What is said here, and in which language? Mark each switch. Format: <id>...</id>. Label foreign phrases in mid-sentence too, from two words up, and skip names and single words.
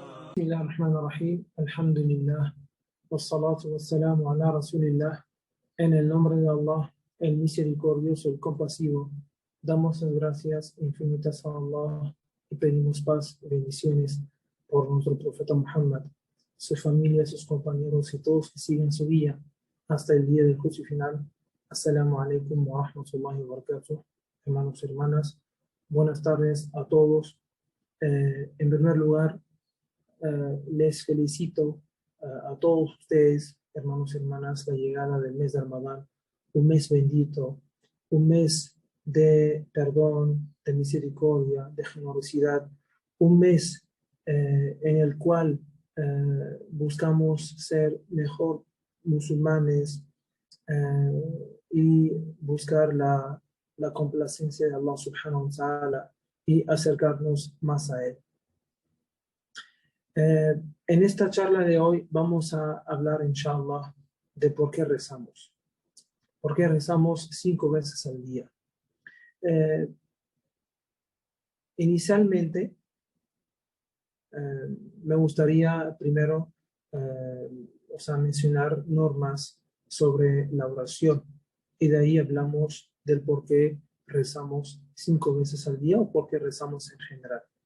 <ar>Bismillahirrahmanirrahim. Alhamdulillah. والصلاة والسلام على رسول الله.</ar> <es>En el nombre de Allah, el misericordioso, el compasivo, damos las gracias infinitas a Allah y pedimos paz y bendiciones por nuestro profeta Muhammad, su familia, sus compañeros y todos que siguen su guía hasta el día del juicio final.</es> <ar>السلام عليكم ورحمة الله وبركاته.</ar> <es>Hermanos y hermanas, buenas tardes a todos. En primer lugar, les felicito a todos ustedes, hermanos y hermanas, la llegada del mes de Ramadán, un mes bendito, un mes de perdón, de misericordia, de generosidad, un mes en el cual buscamos ser mejor musulmanes y buscar la complacencia de Allah</es> <ar>سبحانه وتعالى</ar> <es>y acercarnos más a Él. En esta charla de hoy vamos a hablar, inshallah, de por qué rezamos. ¿Por qué rezamos 5 veces al día? Inicialmente, me gustaría primero mencionar normas sobre la oración y de ahí hablamos del por qué rezamos 5 veces al día o por qué rezamos en general.</es>